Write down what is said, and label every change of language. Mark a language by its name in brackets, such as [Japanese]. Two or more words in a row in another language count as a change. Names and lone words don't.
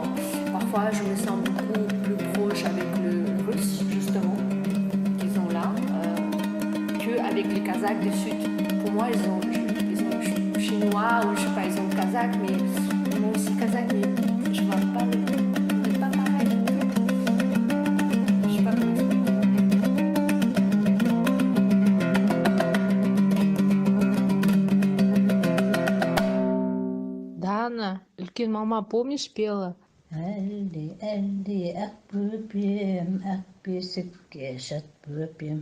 [French] Parfois, je me sens beaucoup plus proche avec le russe, justement, qu'ils ont là, qu'avec les Kazakhs du Sud. Pour moi, ils ont chinois ou je sais pas, ils ont kazakh, mais moi aussi kazakh, mais je vois pas c'est pas pareil. Je sais pas comment expliquer. [Russian] Дана, [Kazakh] үлкен мама, [Russian] помнишь, пела? [Kazakh] Әлде, әлде, ақ бөпем, ақ бесікке жат бөпем.